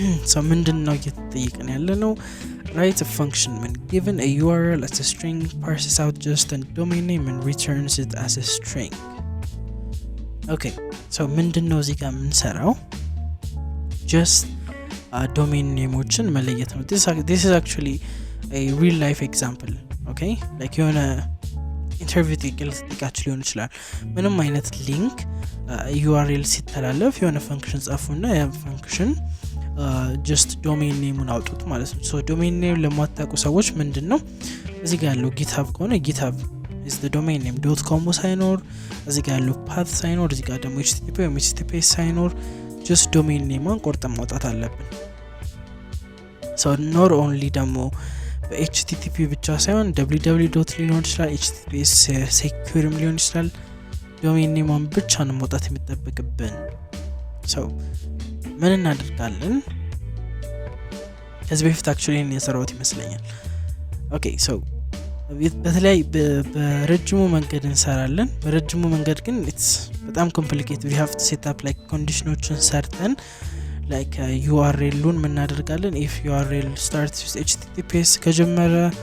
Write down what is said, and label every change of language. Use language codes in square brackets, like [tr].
[en] so [am] ምንድነው እየተጠየቀን ያለነው [en] write a function when given a URL as a string parses out just a domain name and returns it as a string okay so [am] ምንድነው እዚህ ጋር የምንሰራው [en] just domain nameዎችን መለየት ነው this is actually a real life example okay like [am] የሆነ ኢንተርቪው ጥያቄ ሊሆን ይችላል ምንም አይነት ሊንክ URL ሲተላለፍ የሆነ ፈንክሽን ጻፉና ያ ፈንክሽን just domain name-ን አውጡት ማለት ነው። so domain name ለማታውቁ ሰዎች ምንድነው እዚህ ጋር ያለው GitHub ከሆነ GitHub is the domain name .com ሳይኖር እዚህ ጋር ያለው path ሳይኖር እዚህ ጋር ደግሞ http ወይም https ሳይኖር just domain name-ን ቆርጠን ማውጣት አለብን። so not only ደግሞ በhttp ብቻ ሳይሆን www. ሊሆን ይችላል https secure ሊሆን ይችላል domain name-ን ብቻ ነው ማውጣት የሚጠበቅብን። so ምን እናደርጋለን ከዚህ በፊት actually የሰራሁት ይመስለኛል። okay so በተለይ በረጅሙ መንገድ እንሰራለን። በረጅሙ መንገድ ግን [en] it's [am] በጣም complicated. [en] we have to set up like conditionዎችን ሰርተን like URL-ን [am] ምን እናደርጋለን [en] if URL starts with https ከጀመረ